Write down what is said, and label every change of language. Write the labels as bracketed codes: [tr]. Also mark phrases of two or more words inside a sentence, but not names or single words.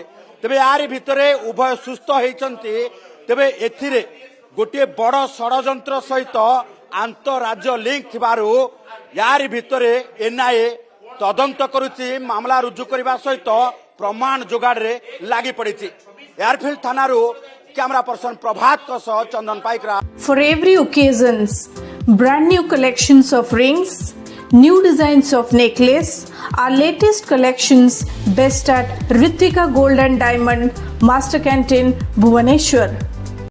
[or] ତେବେ ଯାର ଭିତରେ ଉଭୟ ସୁସ୍ଥ ହୋଇଛନ୍ତି। ତେବେ ଏଥିରେ ଗୋଟେ ବଡ଼ ଷଡ଼ଯନ୍ତ୍ର ସହିତ ଆନ୍ତରାଜ୍ୟ ଲିଙ୍କ ଥିବାରୁ ଯାର ଭିତରେ ଏନଆଇଏ ତଦନ୍ତ କରୁଛି ମାମଲା ରୁଜୁ କରିବା ସହିତ ପ୍ରମାଣ ଯୋଗାଡ଼ ରେ ଲାଗି ପଡ଼ିଛି। ଏୟାରଫିଲ୍ଡ ଥାନାରୁ [en] camera person [or] ପ୍ରଭାତ କୋ ସହ ଚନ୍ଦନ ପାଇକରା। [en] For every occasions, brand new collections of rings, new designs of necklace, our latest collections best at Ritvika Gold and Diamond, Master Canteen, Bhubaneswar.